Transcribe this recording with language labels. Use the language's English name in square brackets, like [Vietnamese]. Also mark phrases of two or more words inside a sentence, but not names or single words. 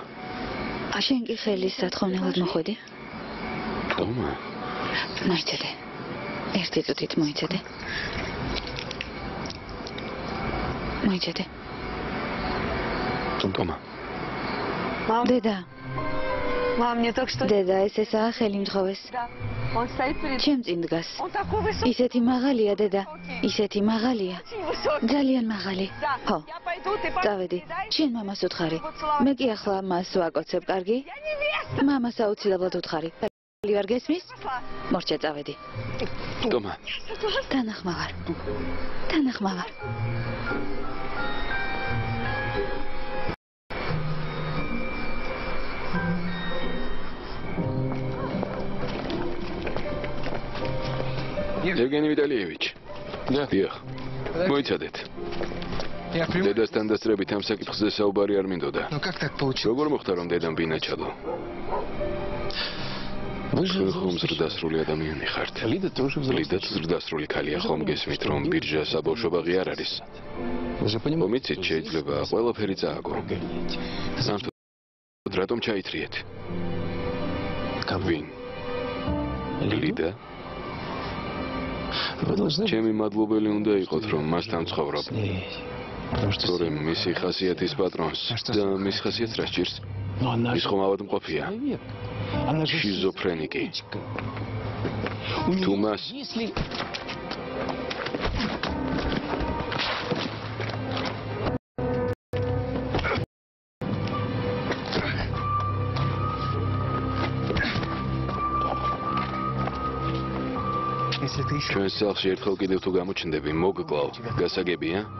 [Georgian] შენ კი ხელის სათხოვნელად მოხვედი? ტომა, მოიცადე. ერთი წუთით მოიცადე. მოიცადე. ტომა, დედა, [Russian] Мам, мне только что... [Georgian] დედა, ეს ესაა ხელი მთხოვეს. [Russian] Да. Он стоит перед... [Georgian] ჩემ წინ დგას. [Russian] Он такой высокий, [Georgian] ისეთი მაღალია, დედა. ისეთი მაღალია. [Russian] очень высокий. [Georgian] ძალიან მაღალი. [Russian] Да. [Georgian] ხო. [Russian] Я пойду, ты [Georgian] წავედი. [Russian] передай. [Georgian] შენ მამას უთხარი. მე კი ახლა მას ვაკოცებ, კარგი? [Russian] Я невеста. [Georgian] მამას აუცილებლად უთხარი. ხელი ვარ გესმის? [Russian] Пошла. [Georgian] მორჩა წავედი. ტომა, თანახმავარ. თანახმავარ. ევგენი ვიტალიევიჩ. დიახ. მოიცადეთ. [Russian] Я прям... [Georgian] დედასთან დასწრებით ამ საკითხზე საუბარი არ მინდოდა. [Russian] Ну как так получилось? [Georgian] როგორ მოხდა რომ დედამ ბინა ჩადო? [Russian] вы же [Georgian] ხომ ზრდასრული ადამიანი ხართ. [Russian] Лида тоже взрослая. [Georgian] ლიდაც ზრდასრული ქალია, ხომ გესმით რომ ბირჟა საბავშვობაღი არ არის? [Russian] Вы же понимаете, [Georgian] მომიცით შეიძლება ყველაფერი წააგო. ამ თუ რატომ ჩაითრიეთ? ვინ? ლიდა? [Russian] вы должны [Georgian] ჩემი მადლობელი უნდა იყოთ რომ მასთან ცხოვრობ. [Russian] с ней. Потому что [Georgian] თორემ მისი ხასიათის პატრონს და მის ხასიათს რა სჭირს? [Russian] ну, она [Georgian] ის [Russian] же [Georgian] ხომ ავადმყოფია, [Russian] человек. Она же [Georgian] შიზოფრენიკი. [Russian] птичка. У [Georgian] თუ [Russian] неё, [Georgian] მას [Russian] если... Если ты еще... [Georgian] ჩვენ სახლში ერთხელ კიდევ თუ გამოჩნდები, მოგკლავ, გასაგებია?